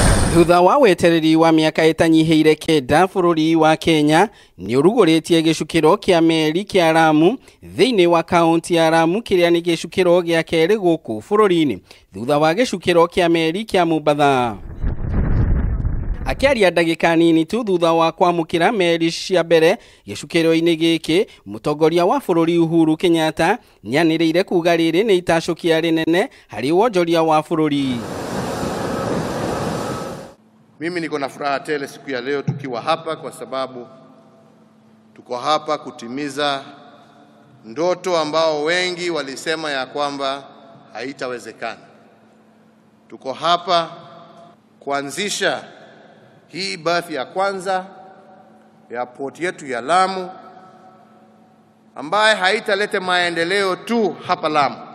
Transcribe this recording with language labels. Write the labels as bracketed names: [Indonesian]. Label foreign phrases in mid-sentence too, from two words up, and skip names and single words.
[Kikuyu] Thutha wa wetereri wa miaka itanyiheire kenda bururi wa Kenya ni urugoretie gicukiro kia meri kia Lamu thiini wa kaunti ya Lamu kiria ni gicukiro gia keri guku bururi-ini thutha wa gicukiro kia meri kia Mombasa. Akiaria ndagika nini tu thutha wa kwamukira meri cia mbere gicukiro-ini giki, mutongoria wa bururi Uhuru Kenyatta nianiriire kuga riri ni itacukia rinene hari wonjoria wa bururi. [Swahili] Mimi niko na furaha tele siku ya leo tukiwa hapa kwa sababu tuko hapa kutimiza ndoto ambao wengi walisema ya kwamba haitawezekana. Tuko hapa kuanzisha hii berth ya kwanza ya port yetu ya Lamu ambaye haitalete maendeleo tu hapa Lamu,